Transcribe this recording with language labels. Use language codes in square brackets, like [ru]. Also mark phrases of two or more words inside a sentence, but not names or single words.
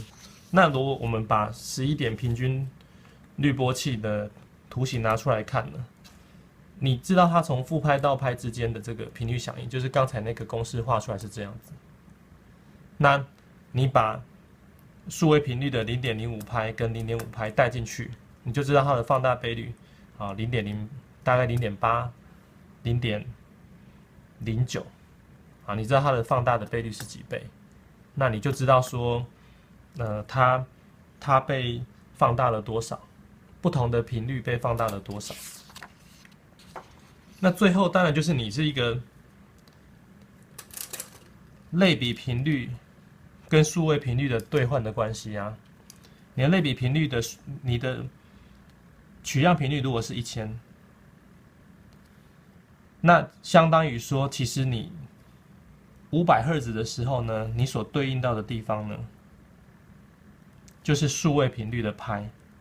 [zh] 那如果我們把11點平均濾波器的圖形拿出來看呢，你知道它從負拍到拍之間的這個頻率響應，就是剛才那個公式畫出來是這樣子。那你把數位頻率的0.05拍跟0.5拍帶進去，你就知道它的放大倍率啊0.0大概0.8、0.09啊，你知道它的放大的倍率是幾倍？那你就知道說，它被放大了多少，不同的頻率被放大了多少。那最後當然就是你是一個類比頻率跟數位頻率的兌換的關係啊。你的類比頻率的你的取樣頻率如果是1000，那相當於說，其實你500赫茲的時候呢，你所對應到的地方呢，就是數位頻率的拍。